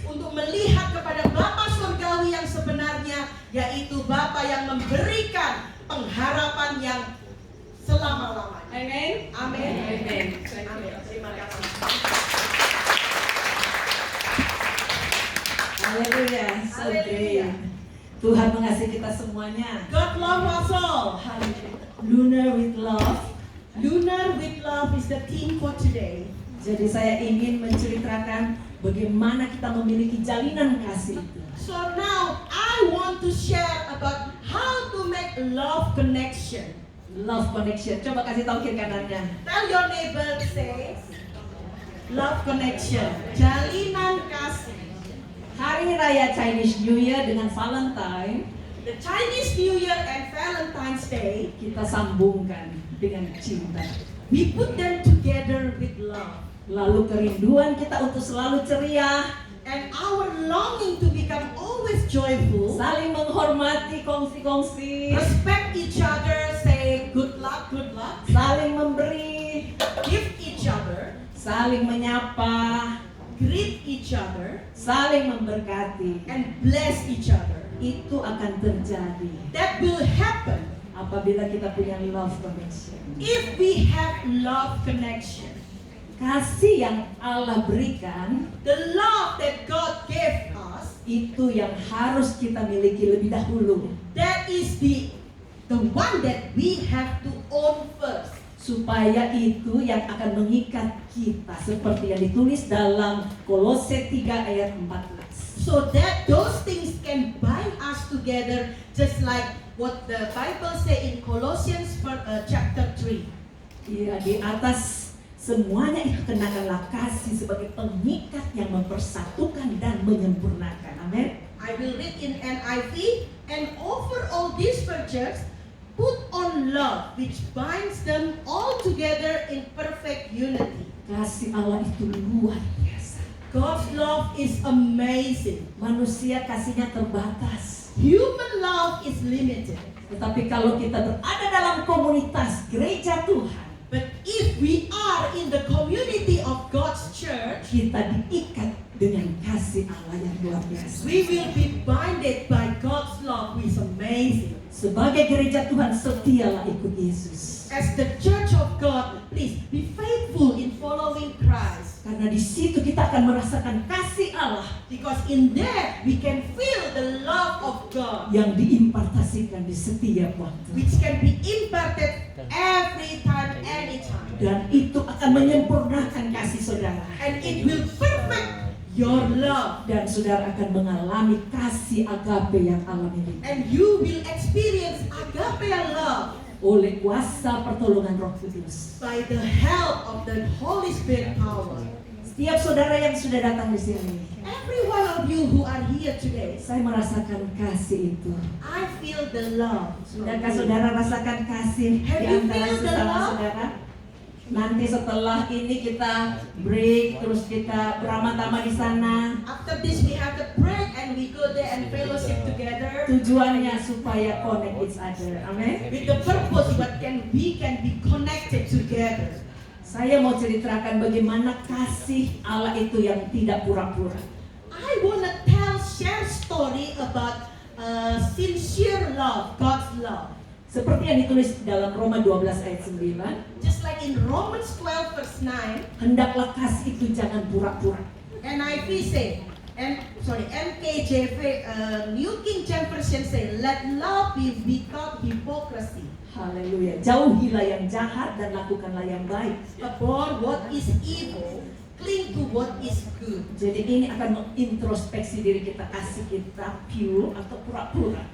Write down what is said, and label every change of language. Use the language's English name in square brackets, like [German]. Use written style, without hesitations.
[Indonesian] untuk melihat kepada Bapa surgawi yang sebenarnya, yaitu Bapa yang memberikan pengharapan yang selama-lamanya. [English] Amen? [Indonesian] Amin. [English] Amen. Thank [Indonesian] Amin. [English] you. [Indonesian] Terima kasih. [English] Hallelujah. So [Indonesian] Hallelujah. [English] good. [Indonesian] Tuhan mengasihi kita semuanya. [English] God love us all. Lunar with love. Lunar with love is the theme for today. [Indonesian] Jadi saya ingin menceritakan bagaimana kita memiliki jalinan kasih itu. [English] So now I want to share about how to make love connection. Love connection. [Indonesian] Coba kasih tahu kiri kanannya. [English] Tell your neighbor, say, love connection. [Indonesian] Jalinan kasih. Hari Raya Chinese New Year dengan Valentine [English] The Chinese New Year and Valentine's Day, [Indonesian] kita sambungkan dengan cinta. [English] we put them together with love. [Indonesian] Lalu kerinduan kita untuk selalu ceria, [English] And our longing to become always joyful, [Indonesian] saling menghormati, kongsi-kongsi, [English] respect each other, say good luck, [Indonesian] saling memberi, [English] give each other, [Indonesian] saling menyapa, [English] greet each other, [Indonesian] saling memberkati. [English] and bless each other. [Indonesian] Itu akan terjadi [English] That will happen [Indonesian] apabila kita punya love connection. [English] if we have love connection. [Indonesian] Kasih yang Allah berikan [English] The love that God gave us, [Indonesian] itu yang harus kita miliki lebih dahulu, [English] that is the one that we have to own first. [Indonesian] supaya itu yang akan mengikat kita seperti yang ditulis dalam Kolose 3 ayat 14. [English] So that those things can bind us together, just like what the Bible say in Colossians chapter 3. [Indonesian] Iya, di atas semuanya itu kenakanlah kasih sebagai pengikat yang mempersatukan dan menyempurnakan. Amin. [English] I will read in NIV, and over all these virtues, put on love, which binds them all together in perfect unity. [Indonesian] Kasih Allah itu luar biasa. [English] God's love is amazing. [Indonesian] Manusia kasihnya terbatas. [English] Human love is limited. [Indonesian] Tetapi kalau kita berada dalam komunitas gereja Tuhan, [English] But if we are in the community of God's church, [Indonesian] kita diikat dengan kasih Allah yang luar biasa. [English] we will be binded by God's love, which is amazing. [Indonesian] Sebagai gereja Tuhan, setialah ikut Yesus. [English] As the church of God, please be faithful in following Christ. [Indonesian] Karena di situ kita akan merasakan kasih Allah [English] Because in there, we can feel the love of God, [Indonesian] yang diimpartasikan di setiap waktu. [English] which can be imparted every time, anytime. [Indonesian] Dan itu akan menyempurnakan kasih saudara. [English] And it will perfect your love. [Indonesian] Dan saudara akan mengalami kasih agape yang Allah miliki. [English] And you will experience agape love [Indonesian] Oleh kuasa pertolongan Roh Kudus. [English] by the help of the Holy Spirit power. [Indonesian] Setiap saudara yang sudah datang di sini, [English] Every one of you who are here today, [Indonesian] saya merasakan kasih itu. [English] I feel the love. [Indonesian] Sudahkah saudara rasakan kasih [English] Have [Indonesian] di [English] you [Indonesian] antara [English] feel the [Indonesian] sesama [English] love? [Indonesian] saudara? Nanti setelah ini kita break, terus kita beramah-tamah di sana. [English] After this, we have the break and we go there and fellowship together [Indonesian] Tujuannya supaya [English] connect each other. [Indonesian] Amin. [English] with the purpose what we can be connected together. [Indonesian] Saya mau ceritakan bagaimana kasih Allah itu yang tidak pura-pura. [English] I wanna share story about sincere love, God's love. [Indonesian] Seperti yang ditulis dalam Roma 12 ayat 9, [English] Just like in Romans 12 verse 9, [Indonesian] hendaklah kasih itu jangan pura-pura. [English] NIV say, NKJV, New King James Version say, let love be without hypocrisy. [Indonesian] Haleluya. Jauhilah yang jahat dan lakukanlah yang baik. [English] Abhor what is evil, cling to what is good. [Indonesian] Jadi ini akan mengintrospeksi diri kita, kasih kita pure atau pura-pura.